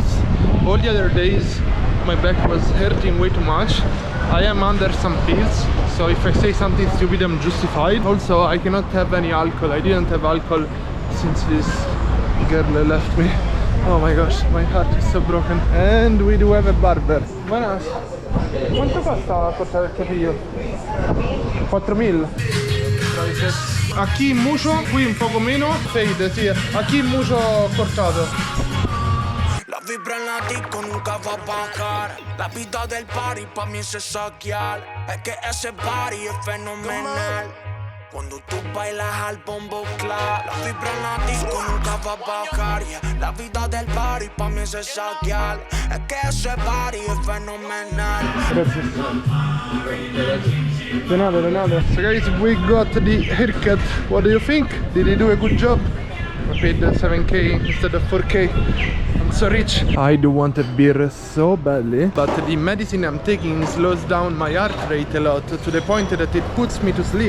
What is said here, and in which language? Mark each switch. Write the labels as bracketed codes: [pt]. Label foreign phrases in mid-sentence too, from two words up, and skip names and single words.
[en] All the other days my back was hurting way too much. I am under some pills, so if I say something stupid I'm justified. Also, I cannot have any alcohol. I didn't have alcohol since this girl left me. Oh my gosh, my heart is so broken. And we do have a barber. [es] Buenas. [it] Quanto costa cortare il capello? 4.000. [es] Aquí mucho, [it] qui un poco meno. Fade, sì. [es] Aquí mucho cortato. La vibra en la disco nunca va a bajar. La vida del party pa' mí es saquear. Es que ese party es fenomenal. Cuando tú bailas al bombo clap. La vibra en la disco nunca va a bajar. La vida del party pa' mí es saquear. Es que ese party es fenomenal. Renate. [en] So guys, we got the haircut. What do you think? Did he do a good job? I paid 7k instead of 4k. I'm so rich. I do want a beer so badly, but the medicine I'm taking slows down my heart rate a lot to the point that it puts me to sleep.